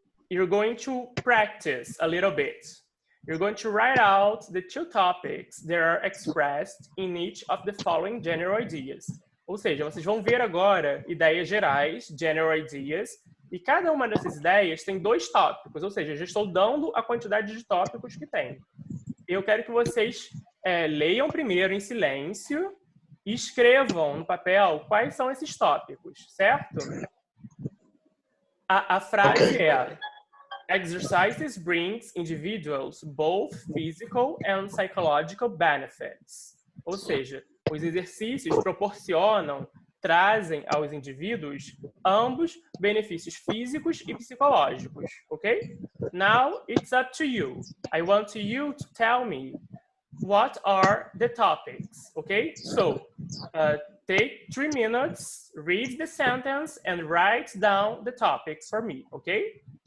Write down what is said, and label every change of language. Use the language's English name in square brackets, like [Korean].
[English] you're going to practice a little bit. You're going to write out the 2 topics that are expressed in each of the following general ideas. [Portuguese] Ou seja, vocês vão ver agora ideias gerais, general ideas, e cada uma dessas ideias tem 2 tópicos, ou seja, eu já estou dando a quantidade de tópicos que tem. Eu quero que vocês leiam primeiro em silêncio e escrevam no papel quais são esses tópicos, certo? A frase [English] Ok. é: Exercises brings individuals both physical and psychological benefits. [Portuguese] Ou seja, os exercícios trazem aos indivíduos ambos benefícios físicos e psicológicos, ok? [English] Now it's up to you. I want you to tell me what are the topics, okay? So, take 3 minutes, read the sentence, and write down the topics for me, okay?